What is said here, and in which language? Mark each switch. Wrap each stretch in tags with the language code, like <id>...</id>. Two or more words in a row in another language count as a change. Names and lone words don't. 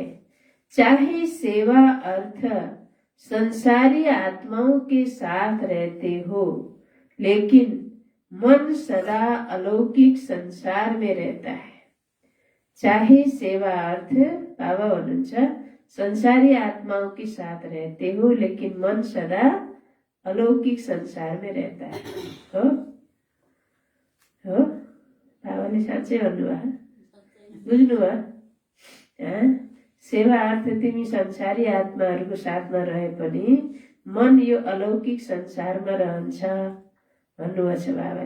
<hi>चाहे सेवा अर्थ संसारी आत्माओं के साथ रहते हो, लेकिन मन सदा अलौकिक संसार में रहता है। चाहे सेवा अर्थ</hi> <ne>बाबा भन्नुहुन्छ</ne> <hi>संसारी आत्माओं के साथ रहते हो, लेकिन मन सदा अलौकिक संसार में रहता है।</hi> <ne>हो हो बाबाले साँच्चै भन्नुभयो, बुझ्नुभयो। सेवा अर्थ तिमी संसारी आत्माहरूको साथमा रहे पनि मन यो अलौकिक संसारमा रहन्छ भन्नुभएको छ बाबाले।</ne>